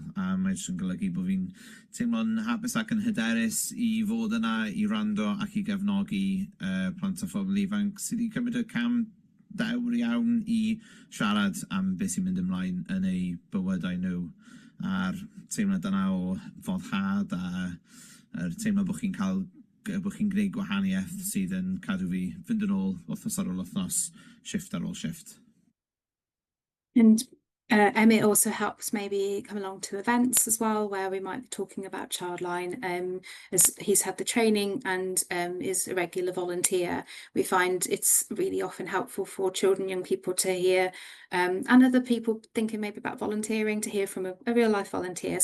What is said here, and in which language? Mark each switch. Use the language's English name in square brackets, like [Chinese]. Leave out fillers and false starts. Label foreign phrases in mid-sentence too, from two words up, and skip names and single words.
[Welsh] A mae jyst yn golygu bod fi'n teimlo'n hapus ac yn hyderus i fod yna i rando ac i gefnogi plant a phobl ifanc sydd wedi cymryd y cam dewr iawn i siarad am beth sy'n mynd ymlaen yn eu bywydau nhw. A'r teimlad yna o foddhad, a teimlad bod chi'n gwneud gwahaniaeth sydd yn cadw fi fynd yn ôl wythnos ar ôl wythnos, shift ar ôl shift. [English] And Emmett also helps maybe come along to events as well, where we might be talking about Childline, as he's had the training and is a regular volunteer. We find it's really often helpful for children, young people to hear, and other people thinking maybe about volunteering, to hear from a real life volunteer.